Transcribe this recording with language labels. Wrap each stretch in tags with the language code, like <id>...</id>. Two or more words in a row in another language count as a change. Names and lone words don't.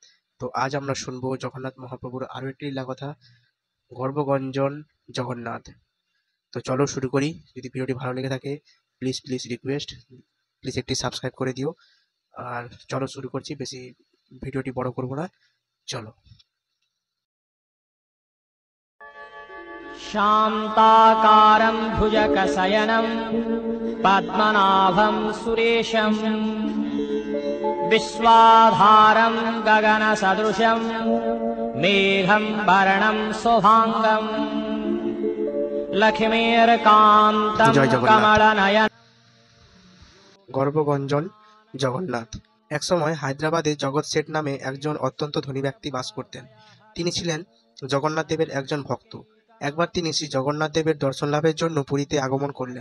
<bn>তো আজ আমরা শুনবো জগন্নাথ মহাপ্রভুর আরো একটি লীলা কথা, গর্ভগঞ্জন জগন্নাথ। তো চলো শুরু করি। যদি ভিডিওটি ভালো লেগে থাকে</bn> <en>please please request,</en> <bn>প্লিজ একটি সাবস্ক্রাইব করে দিও। আর চলো শুরু করছি, বেশি ভিডিওটি বড় করবো না, চলো।</bn> <sa>शान्ताकारं भुजगशयनं पद्मनाभं सुरेशं विश्वाधारं गगनसदृशं मेघं वर्णं शुभाङ्गं लक्ष्मीर्कान्तं</sa> <bn>জয় জগন্নাথ।</bn> <sa>कमलनयनं।</sa> <bn>গর্ভগঞ্জন জগন্নাথ। একসময় হায়দ্রাবাদে জগৎ শেঠ নামে একজন অত্যন্ত ধনী ব্যক্তি বাস করতেন। তিনি ছিলেন জগন্নাথ দেবের একজন ভক্ত। একবার তিনি শ্রী জগন্নাথ দেবের দর্শন লাভের জন্য পুরীতে আগমন করলেন।</bn>